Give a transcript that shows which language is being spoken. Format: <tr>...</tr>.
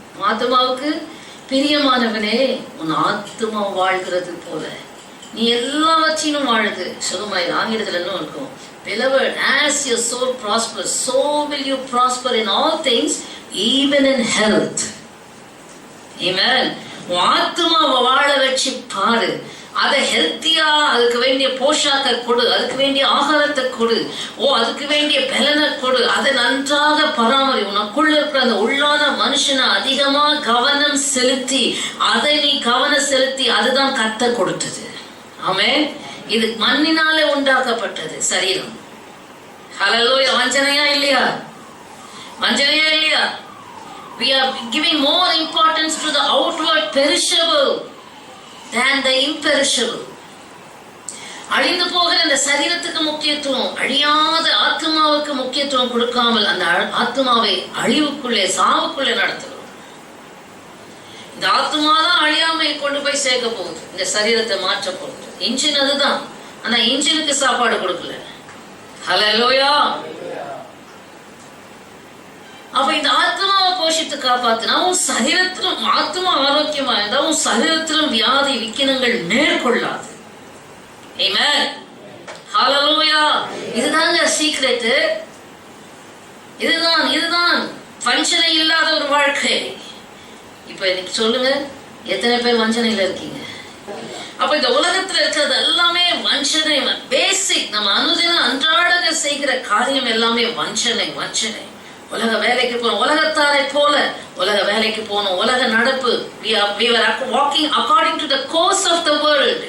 <ta>ஆத்துமாவுக்கு பிரியமானவனே, உன் ஆத்துமா வாழ்கிறது போல நீ எல்லாவற்றையும் வாழுது சுகமாய். ஆங்கிலத்துல என்ன இருக்கும்?</ta> <en>Beloved, as your soul prospers, so will you prosper in all things, even in health.</en> <ta>Amen. ஆத்துமாவை வாழ வச்சு பாரு. அதை ஹெல்த்தியா, அதுக்கு வேண்டிய போஷாக்க கொடு, அதுக்கு வேண்டிய ஆகாரத்தை கொடு, அதுக்கு வேண்டிய பலனை கொடு, அதை நன்றாக பராமரி. உனக்குள்ள இருக்கிற அந்த உள்ளான மனுஷனை அதிகமா கவனம் செலுத்தி, அதை நீ கவனம் செலுத்தி, அதுதான் கர்த்தர் கொடுத்தது. ஆமென். இது மண்ணினாலே உண்டாக்கப்பட்டது சரீரம். ஹல்லேலூயா. வஞ்சனையா இல்லையா? வஞ்சனையா இல்லையா?</ta> <en>We are giving more importance to the outward perishable than the imperishable.</en> <ta>அழிந்து போகிற இந்த சரீரத்துக்கு முக்கியத்துவம், அழியாத ஆத்மாவுக்கு முக்கியத்துவம் கொடுக்காமல் அந்த ஆத்மாவை அழிவுக்குள்ளே, சாவுக்குள்ளே நடத்துகிறோம். இந்த ஆத்மா தான் அழியாமை கொண்டு போய் சேர்க்க போகுது, இந்த சரீரத்தை மாற்ற போகுது. இன்ஜின் அதுதான், ஆனா இன்ஜினுக்கு சாப்பாடு கொடுக்கல. ஹல்லேலூயா. அப்ப இந்த ஆத்மாவை போஷித்து காப்பாத்தினா உன் சரீரத்திலும், ஆத்மா ஆரோக்கியமா இருந்தா உன் சரீரத்திலும் வியாதி விக்கினங்கள் மேற்கொள்ளாது. ஆமென். ஹல்லேலூயா. இதுதாங்க சீக்ரெட். இதுதான் வஞ்சனை இல்லாத ஒரு வாழ்க்கை. இப்ப இன்னைக்கு சொல்லுங்க, எத்தனை பேர் வஞ்சனையில இருக்கீங்க? அப்ப இந்த உலகத்துல இருக்கிறது எல்லாமே வஞ்சனை. பேசிக் நம்ம அனுதினம் அன்றாட செய்கிற காரியம் எல்லாமே வஞ்சனை. உலக வேலைக்கு போனோம், உலகத்தாரை போல உலக வேலைக்கு போனோம், உலக நடப்பு.</ta> <en>we were walking according to the course of the world.</en>